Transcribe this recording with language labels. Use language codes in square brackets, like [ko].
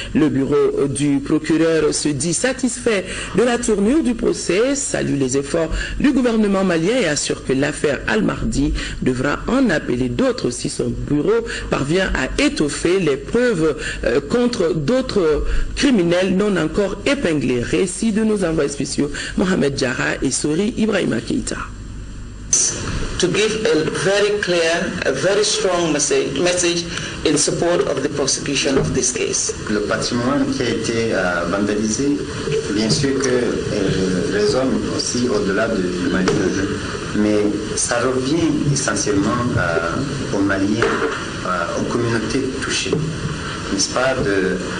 [fr] Le bureau du procureur se dit satisfait de la tournure du procès, salue les efforts du gouvernement malien et assure que l'affaire Al-Mahdi devra en appeler d'autres si son bureau parvient à étoffer les preuves contre d'autres criminels non encore épinglés. Récit de nos envoyés spéciaux Mohamed Diarra et Sori Ibrahima Keïta. [en] To give a very clear, a very strong message in support of the prosecution of this case. [fr] Le patrimoine qui a été vandalisé, bien sûr que résonne aussi au-delà du Mali, mais ça revient essentiellement aux Maliens, aux communautés touchées, n'est-ce pas, de